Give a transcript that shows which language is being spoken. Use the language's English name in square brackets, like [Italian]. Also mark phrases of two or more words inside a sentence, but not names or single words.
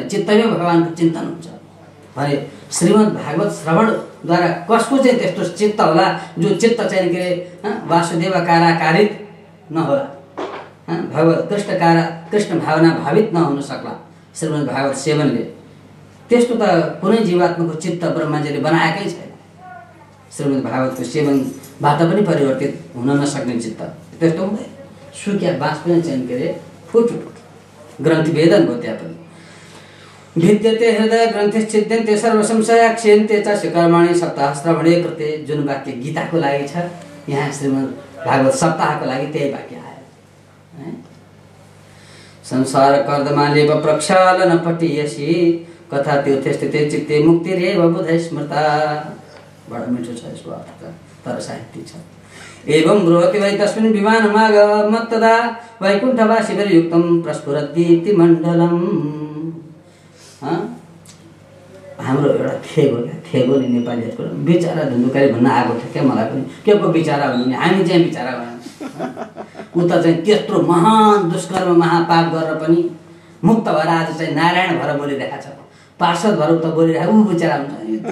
[Nepali] चित्तमै भगवानको चिन्तन हुन्छ भने श्रीमद् भागवत श्रवणद्वारा कसको चाहिँ त्यस्तो चित्त होला जो चित्त चाहिँ के अरे वासुदेवकाराकारित नहोला, भगवत कृष्ण भावना भावित नहुन सक्ला श्रीमद् भागवत सेवनले। त्यस्तो त कुनै जीवात्माको चित्त ब्रह्माजीले बनाएकै छैन। श्रीमद् भागवतको सेवनबाट पनि परिवर्तित हुन नसक्ने चित्त त्यस्तो हुँदैन। सुक्या बाँस पनि चाहिँ के अरे फुट्यो, ग्रन्थि वेदन भयो। त्यहाँ पनि [Sanskrit] भिद्यते हृदय ग्रन्थिश्चिद्यन्ते सर्वसंशया क्षीयन्ते च कर्माणि सप्ताह श्रवणे कृते। [Nepali] जुन वाक्य गीताको लागि छ, यहाँ श्रीमद् भागवत सप्ताहको लागि त्यही वाक्य आयो। [Sanskrit] संसार कर्दमालेव प्रक्षालन पटियसी कथा तीर्थे स्थिते चित्ते मुक्तिरेव बुधै स्मृता। [Nepali] बडा मिठो छ यसको अर्थ, तर साहित्य छ। [Sanskrit] एवं ब्रुवति वै तस्मिन् विमानमागमत्तदा वैकुण्ठवासिभिर्युक्तं प्रस्फुरद्दीप्तिमण्डलम्। [Nepali] हाम्रो एउटा थेगो नि नेपालीहरूको बिचारा धुन्धुकारी भन्न आएको थियो क्या मलाई पनि। के को बिचारा भन्नु, हामी चाहिँ बिचारा भयौँ। उता चाहिँ त्यत्रो महान दुष्कर्म महापाप गरेर पनि मुक्त भएर आज चाहिँ नारायण भएर बोलिरहेको छ, पार्षद भएर उता बोलिरहेको ऊ बिचारा हुन्छ।